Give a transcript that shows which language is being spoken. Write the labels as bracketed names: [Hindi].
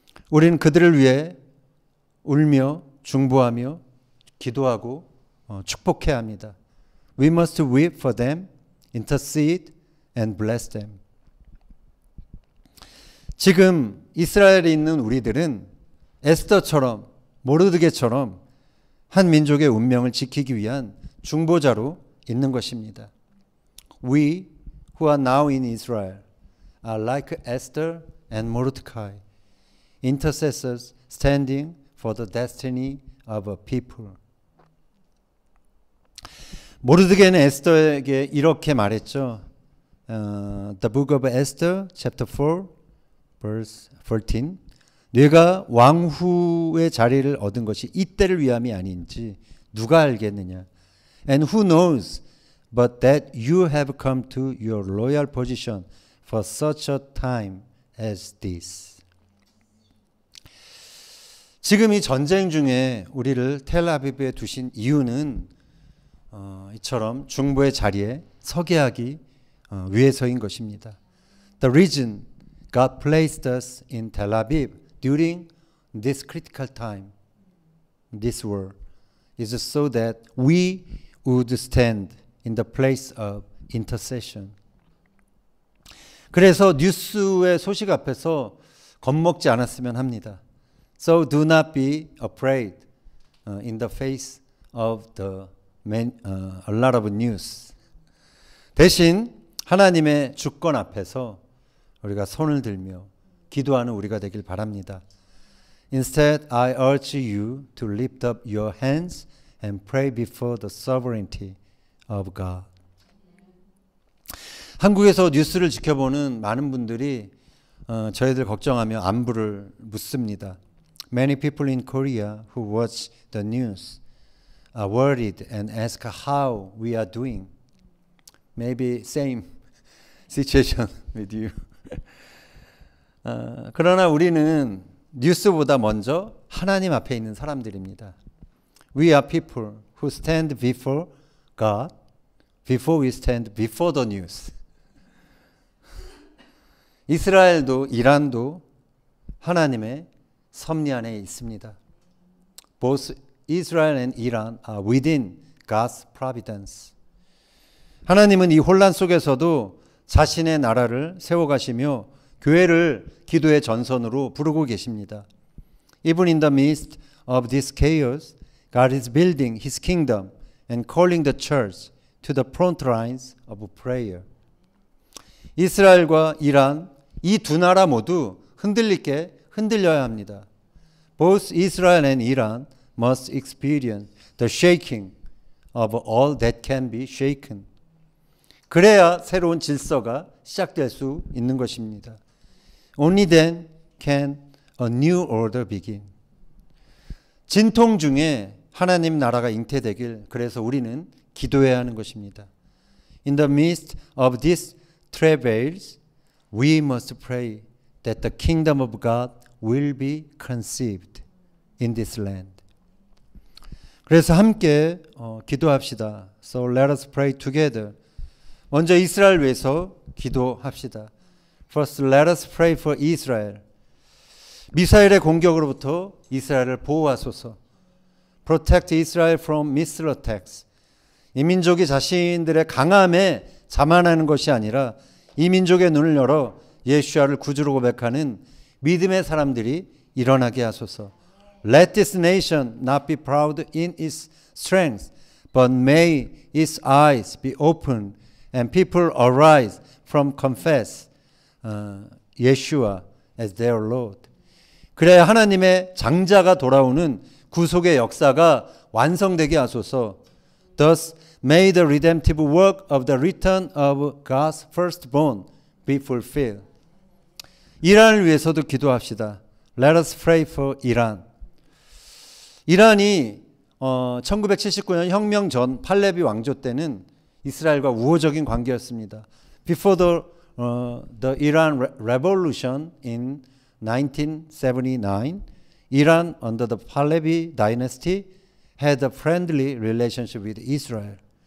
[Korean] 우리는 그들을 위해 울며 중보하며 기도하고 축복해야 합니다. [English] We must weep for them, intercede, and bless them. [Korean] 지금 이스라엘에 있는 우리들은 에스더처럼 모르드게처럼 한 민족의 운명을 지키기 위한 중보자로 있는 것입니다. [English] We who are now in Israel are like Esther and Mordecai, intercessors standing for the destiny of a people. [Korean] 모르드게는 에스더에게 이렇게 말했죠. [English] The book of Esther, chapter 4, verse 14. [Korean] 네가 왕후의 자리를 얻은 것이 이때를 위함이 아닌지 누가 알겠느냐. [English] And who knows but that you have come to your royal position for such a time as this. [Korean] 지금 이 전쟁 중에 우리를 텔아비브에 두신 이유는 이처럼 중보의 자리에 서게 하기 위해서인 것입니다. [English] The reason God placed us in Tel Aviv during this critical time, this war, is so that we would stand in the place of intercession. [Korean] 그래서 뉴스의 소식 앞에서 겁먹지 않았으면 합니다. [English] So do not be afraid in the face of a lot of news. [Korean] 대신 하나님의 주권 앞에서 우리가 손을 들며 기도하는 우리가 되길 바랍니다. [English] Instead, I urge you to lift up your hands and pray before the sovereignty of God. [Korean] 한국에서 뉴스를 지켜보는 많은 분들이 저희들 걱정하며 안부를 묻습니다. [English] Many people in Korea who watch the news are worried and ask how we are doing. Maybe same situation with you. [Korean] 그러나 우리는 뉴스보다 먼저 하나님 앞에 있는 사람들입니다. [English] We are people who stand before God before we stand before the news. [Korean] 이스라엘도 이란도 하나님의 섭리 안에 있습니다. [English] Both Israel and Iran are within God's providence. [Korean] 하나님은 이 혼란 속에서도 자신의 나라를 세워가시며 교회를 기도의 전선으로 부르고 계십니다. [English] Even in the midst of this chaos, God is building His kingdom and calling the church to the front lines of prayer. [Korean] 이스라엘과 이란 이 두 나라 모두 흔들려야 합니다. [English] Both Israel and Iran must experience the shaking of all that can be shaken. [Korean] 그래야 새로운 질서가 시작될 수 있는 것입니다. [English] Only then can a new order begin. [Korean] 진통 중에 하나님 나라가 잉태되길 그래서 우리는 기도해야 하는 것입니다. [English] In the midst of these travails, we must pray that the kingdom of God will be conceived in this land. [Korean] 그래서 함께 기도합시다. [English] So let us pray together. [Korean] 먼저 이스라엘 위해서 기도합시다. [English] First, let us pray for Israel. [Korean] 미사일의 공격으로부터 이스라엘을 보호하소서. [English] Protect Israel from missile attacks. [Korean] 이 민족이 자신들의 강함에 자만하는 것이 아니라 이 민족의 눈을 열어 예수야를 구주로 고백하는 믿음의 사람들이 일어나게 하소서. [English] Let this nation not be proud in its strength, but may its eyes be opened and people arise from confess Yeshua as their Lord. [Korean] 그래야 하나님의 장자가 돌아오는 구속의 역사가 완성되게 하소서. [English] Thus may the redemptive work of the return of God's firstborn be fulfilled. [Korean] 이란을 위해서도 기도합시다. [English] Let us pray for Iran. [Korean] 이란이 1979년 혁명 전 팔레비 왕조 때는 이스라엘과 우호적인 관계였습니다. [English] Before the Iran Revolution in 1979, Iran under the Pahlavi dynasty had a friendly relationship with Israel.